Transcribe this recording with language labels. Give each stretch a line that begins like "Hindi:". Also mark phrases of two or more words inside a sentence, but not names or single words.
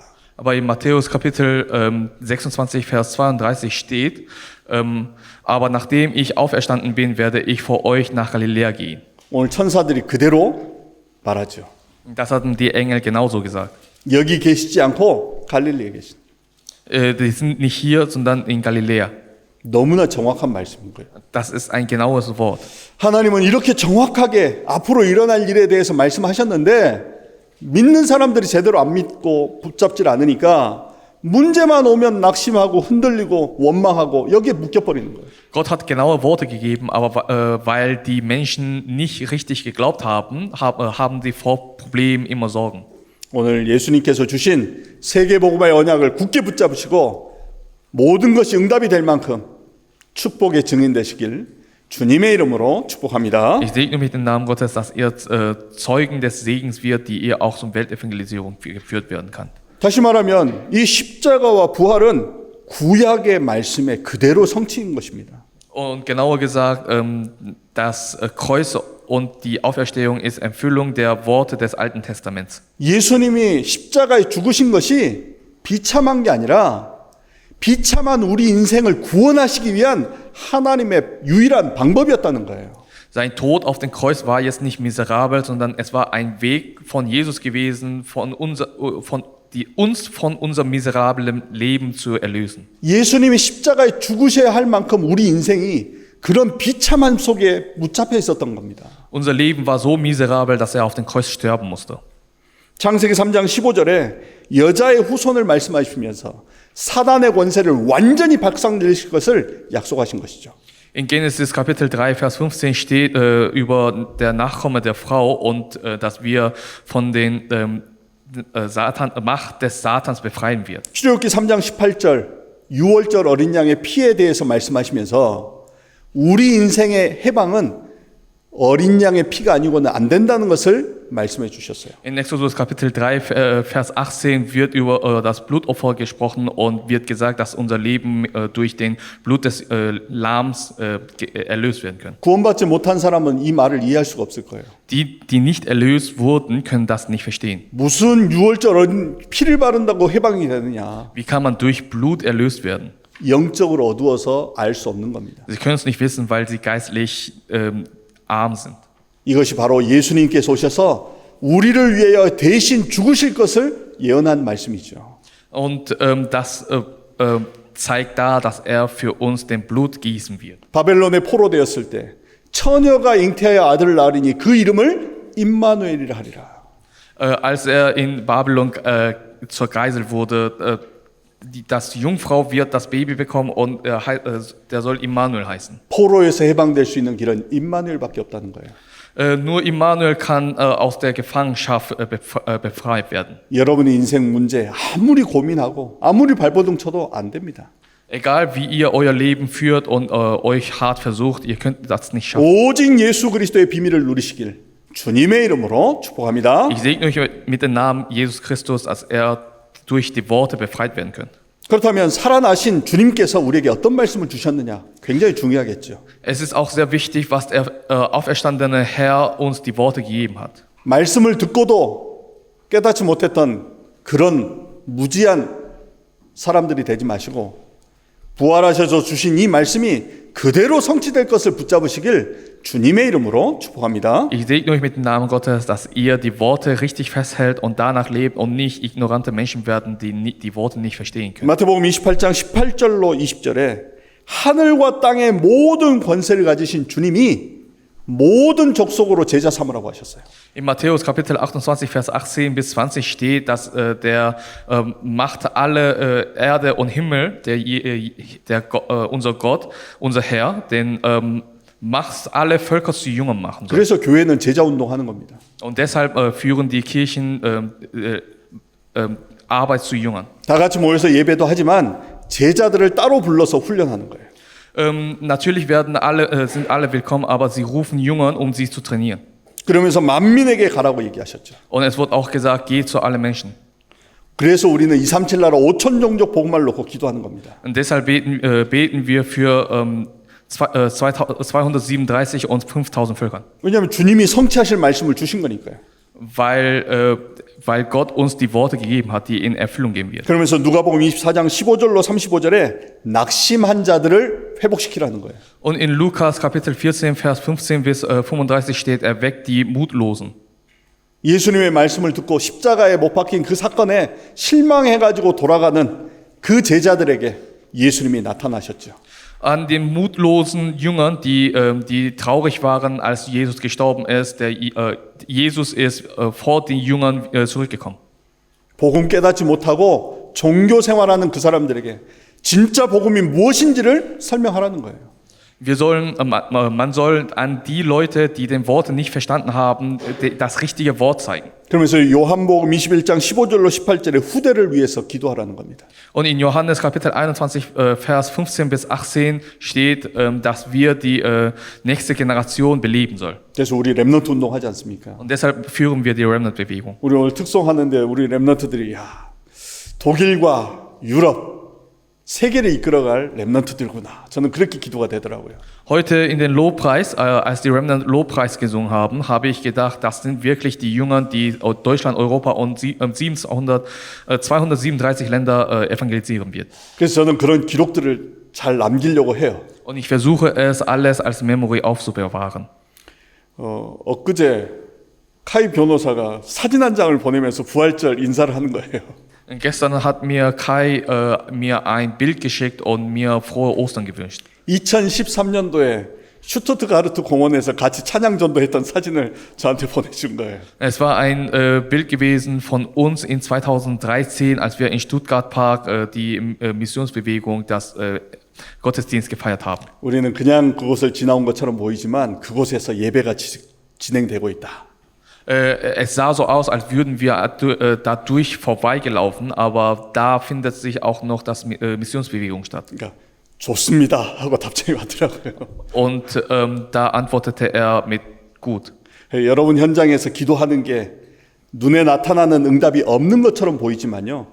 German: Aber in Matthäus Kapitel 26, Vers 32 steht, aber nachdem ich auferstanden bin, werde ich vor euch nach Galiläa gehen.
Korean: 오늘 천사들이 그대로 말하죠.
German: Das hatten die Engel genauso gesagt.
Korean: 여기 계시지 않고 갈릴리에 계신.
German: Die sind nicht hier, sondern in Galiläa.
Korean: 너무나 정확한 말씀인 거예요.
German: Das ist ein genaues Wort.
Korean: 하나님은 이렇게 정확하게 앞으로 일어날 일에 대해서 말씀하셨는데 믿는 사람들이 제대로 안 믿고 붙잡질 않으니까 문제만 오면 낙심하고 흔들리고 원망하고 여기에 묶여버리는 거예요.
German: Gott hat genaue Worte gegeben, aber weil die Menschen nicht richtig geglaubt haben, haben sie vor Problemen immer Sorgen.
Korean: 오늘 예수님께서 주신 세계복음의 언약을 굳게 붙잡으시고 모든 것이 응답이 될 만큼 축복의 증인 되시길 주님의 이름으로 축복합니다.
German: Ich segne mit dem Namen Gottes, dass ihr Zeugen des Segens wird, die ihr auch zum Weltevangelisierung geführt werden kann.
Korean: 다시 말하면 이 십자가와 부활은 구약의 말씀의 그대로 성취인 것입니다.
German: Und genauer gesagt, das Kreuz und die Auferstehung ist Erfüllung der Worte des Alten Testaments.
Korean: 예수님이 십자가에 죽으신 것이 비참한 게 아니라 비참한 우리 인생을 구원하시기 위한 하나님의 유일한 방법이었다는 거예요.
German: Sein Tod auf dem Kreuz war jetzt nicht miserabel, sondern es war ein Weg von Jesus gewesen, uns von unserem miserablen Leben zu erlösen.
Korean: 예수님이 십자가에 죽으셔야 할 만큼 우리 인생이 그런 비참함 속에 묻잡혀 있었던 겁니다.
German: Unser Leben war so miserabel, dass er auf dem Kreuz sterben musste.
Korean: 창세기 3장 15절에 여자의 후손을 말씀하시면서 사단의 권세를 완전히 박살내실 것을 약속하신 것이죠.
German: In Genesis Kapitel 3, Vers 15 steht über der Nachkomme der Frau und dass wir von den Macht des Satans befreien wird.
Korean: 출애굽기 3장 18절 6월절 어린 양의 피에 대해서 말씀하시면서 우리 인생의 해방은 어린 양의 피가 아니고는 안 된다는 것을 말씀해 주셨어요.
German: In Exodus Kapitel 3, Vers 18 wird über das Blutopfer gesprochen und wird gesagt, dass unser Leben durch den Blut des Lams erlöst werden können.
Korean: 구원받지 못한 사람은 이 말을 이해할 수가 없을 거예요.
German: Die nicht erlöst wurden, können das nicht verstehen.
Korean: 무슨 6월절 어린 피를 바른다고 해방이 되느냐.
German: Wie kann man durch Blut erlöst werden?
Korean: 영적으로 어두워서 알 수 없는 겁니다.
German: Sie können es nicht wissen, weil sie geistlich arm sind.
Korean: 이것이 바로 예수님께서 오셔서 우리를 위하여 대신 죽으실 것을 예언한 말씀이죠.
German: Und das zeigt da, dass er für uns den Blut gießen wird.
Korean: 바벨론에 포로되었을 때 처녀가 잉태하여 아들을 낳으리니 그 이름을 임마누엘이라 하리라.
German: Als er in Babylon zur Geisel wurde, dass die Jungfrau wird das Baby bekommen und der soll Immanuel heißen.
Korean: 포로에서 해방될 수 있는 길은 임마누엘밖에 없다는 거예요.
German: Nur Immanuel kann aus der Gefangenschaft befreit werden.
Korean: 여러분의 인생 문제 아무리 고민하고 아무리 발버둥 쳐도 안 됩니다.
German: Egal wie ihr euer Leben führt und euch hart versucht, ihr könnt das nicht schaffen.
Korean: 오직 예수 그리스도의 비밀을 누리시길 주님의 이름으로 축복합니다.
German: Ich segne euch mit dem Namen Jesus Christus, dass er durch die Worte befreit werden können.
Korean: 그렇다면 살아나신 주님께서 우리에게 어떤 말씀을 주셨느냐 굉장히 중요하겠죠.
German: Es ist auch sehr wichtig, was der auferstandene Herr uns die Worte gegeben hat.
Korean: 말씀을 듣고도 깨닫지 못했던 그런 무지한 사람들이 되지 마시고 부활하셔서 주신 이 말씀이 그대로 성취될 것을 붙잡으시길 주님의 이름으로 축복합니다.
German: Ich segne euch mit dem Namen Gottes, dass ihr die Worte richtig festhält und danach lebt und nicht ignorante Menschen werden, die die Worte nicht verstehen können.
Korean: 마태복음 28장 18절로 20절에 하늘과 땅의 모든 권세를 가지신 주님이 모든 족속으로 제자 삼으라고 하셨어요.
German: In Matthäus Kapitel 28, Vers 18 bis 20 steht, dass der macht alle Erde und Himmel, unser Gott, unser Herr, den macht alle Völker zu Jüngern machen soll.
Korean: 그래서 교회는 제자 운동하는 겁니다.
German: Und deshalb führen die Kirchen Arbeit zu Jüngern.
Korean: 다 같이 모여서 예배도 하지만 제자들을 따로 불러서 훈련하는 거예요.
German: Natürlich sind alle willkommen, aber sie rufen Jüngern, um sie zu trainieren.
Korean: 그러면서 만민에게 가라고 얘기하셨죠.
German: Und es wird auch gesagt, geht zu allen Menschen.
Korean: 그래서 우리는 237 나라 5천 종족 복음을 놓고 기도하는 겁니다.
German: Und deshalb beten wir für 237 und 5000 Völkern.
Korean: 왜냐하면 주님이 성취하실 말씀을 주신 거니까요.
German: Weil Gott uns die Worte gegeben hat, die in Erfüllung gehen wird.
Korean: 그러면서 누가복음 24장 15절로 35절에 낙심한 자들을 회복시키라는 거예요.
German: Und in Lukas Kapitel 14, Vers 15 bis 35 steht, erweckt die Mutlosen.
Korean: 예수님의 말씀을 듣고 십자가에 못 박힌 그 사건에 실망해가지고 돌아가는 그 제자들에게 예수님이 나타나셨죠.
German: An den mutlosen Jüngern, die traurig waren, als Jesus gestorben ist, Jesus ist vor den Jüngern zurückgekommen.
Korean: 복음 깨닫지 못하고 종교 생활하는 그 사람들에게 진짜 복음이 무엇인지를 설명하라는 거예요.
German: Man soll an die Leute, die den Worte nicht verstanden haben, das richtige Wort zeigen.
Korean: 그러면서 요한복음 21장 15절로 18절에 후대를 위해서 기도하라는 겁니다.
German: Und in Johannes Kapitel 21, Vers 15 bis 18 steht, dass wir die nächste Generation beleben sollen.
Korean: 그래서 우리 렘넌트 운동하지 않습니까?
German: Und deshalb führen wir die Remnant-Bewegung.
Korean: 우리 오늘 특송하는데 우리 렘넌트들이 독일과 유럽 세계를 이끌어갈 렘넌트들구나. 저는 그렇게 기도가 되더라고요.
German: Heute in den Lobpreis, als die Remnant Lobpreis gesungen haben, habe ich gedacht, das sind wirklich die Jünger, die Deutschland, Europa und 237 Länder evangelisieren wird.
Korean: 그래서 저는 그런 기록들을 잘 남기려고 해요.
German: Und ich versuche es alles als Memory aufzubewahren.
Korean: 엊그제 카이 변호사가 사진 한 장을 보내면서 부활절 인사를 하는 거예요.
German: Gestern hat mir Kai mir ein Bild geschickt und mir frohe Ostern gewünscht.
Korean: 2013년도에 슈투트가르트 공원에서 같이 찬양전도 했던 사진을 저한테 보내준 거예요.
German: Es war ein Bild gewesen von uns in 2013, als wir in Stuttgart Park die Missionsbewegung, das Gottesdienst gefeiert haben.
Korean: 우리는 그냥 그곳을 지나온 것처럼 보이지만 그곳에서 예배가 진행되고 있다.
German: Es sah so aus, als würden wir dadurch vorbeigelaufen, aber da findet sich auch noch das Missionsbewegung statt.
Korean: 그러니까 좋습니다 하고 답장이 왔더라고요.
German: Und da antwortete er mit gut.
Korean: 여러분 현장에서 기도하는 게 눈에 나타나는 응답이 없는 것처럼 보이지만요.